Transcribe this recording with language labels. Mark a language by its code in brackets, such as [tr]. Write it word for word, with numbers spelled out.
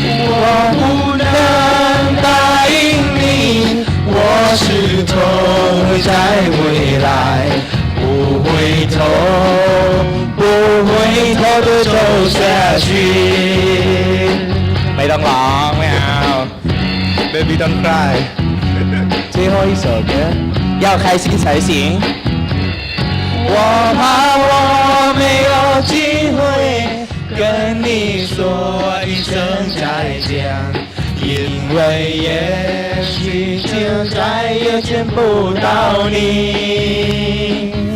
[zh] 我不能答应你，我始终会在未来不回头，不回头的走下去。 [th] ไม่ต้องร้องไม่เอา [en] baby don't cry。 [zh] 最后一首歌，要开心才行。我怕我没有机会跟你说一声再见，因为也许就再也见不到你。